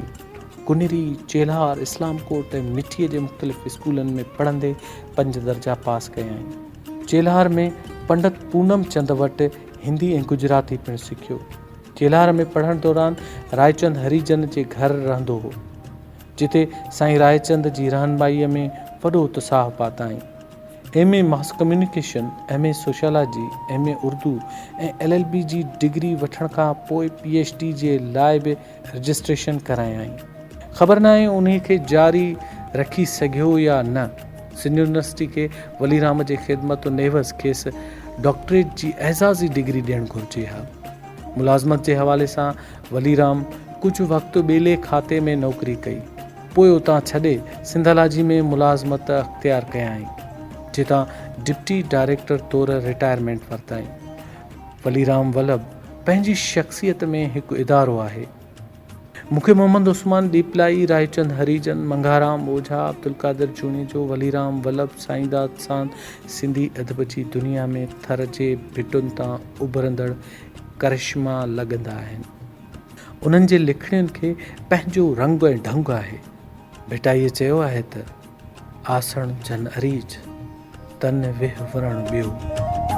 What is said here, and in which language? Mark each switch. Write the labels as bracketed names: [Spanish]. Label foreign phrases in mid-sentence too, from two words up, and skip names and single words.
[Sindhi] कुनेरी, चेल्हार, इस्लामकोट ऐं मिठीअ जे मुख़्तलिफ़ स्कूलनि में पढ़ंदे 5 दर्जा पास कया आहिनि। चेल्हार में पंडित पूनम चंद वटि हिंदी ऐं गुजराती पिणु सिखियो। चेल्हार में पढ़ण दौरान रायचंद हरीजन जे घर रहंदो हो, जिते साईं रायचंद जी रहनुमाईअ में वॾो उत्साह पाताईं। MA [English] mass communication, [Sindhi] MA सोशियोलॉजी, MA उर्दू ऐं LLB जी डिग्री वठण खां पोइ PhD जे लाइ बि रजिस्ट्रेशन करायाईं। ख़बर न आहे उन्हीअ खे जारी रखी सघियो या न। सिंध यूनिवर्सिटी खे वलीराम जे ख़िदमत नेवज़ खेसि डॉक्टरेट जी एज़ाज़ी डिग्री ॾियणु घुरिजे हा। मुलाज़मत जे हवाले सां वलीराम कुझु वक़्तु ॿेले खाते में नौकरी कई, पोइ उतां छॾे सिंधोलॉजी में मुलाज़मत अख़्तियार कयाईं, जितां [English] deputy director [Sindhi] तौरु रिटायरमेंट वरिताईं। वलीराम वल्लभ पंहिंजी शख़्सियत में हिकु इदारो आहे। मूंखे मोहम्मद उस्मान दीपलाई, रायचंद हरीजन, मंघाराम ओझा, अब्दुल कादिर जूनेजो, वलीराम वल्लभ, साईंदाद सां सिंधी अदब जी दुनिया में थर जे भिटुनि तां उभरंदड़ करिश्मा लॻंदा आहिनि। उन्हनि जे लिखणियुनि खे पंहिंजो रंग ऐं ढंग आहे। भिटाईअ चयो आहे त आसण जन अरीज तन वेह वरण ॿियो।